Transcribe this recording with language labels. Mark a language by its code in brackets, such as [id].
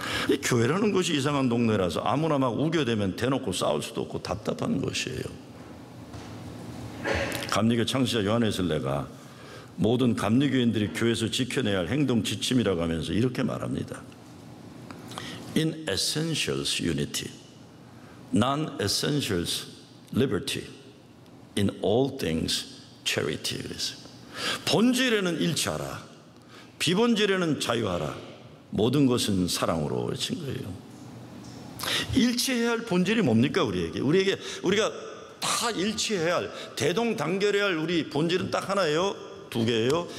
[ko] 이 교회라는 것이 이상한 동네라서 아무나 막 우겨대면 대놓고 싸울 수도 없고 답답한 것이에요. 감리교 창시자 요한의 설례가 모든 감리교인들이 교회에서 지켜내야 할 행동 지침이라고 하면서 이렇게 말합니다. [en] In essentials unity, non-essentials liberty, in all things charity. [ko] 그래서 본질에는 일치하라, 비본질에는 자유하라, 모든 것은 사랑으로 외친 거예요. 일치해야 할 본질이 뭡니까? 우리가 다 일치해야 할, 대동단결해야 할 우리 본질은 딱 하나예요. 두 개예요.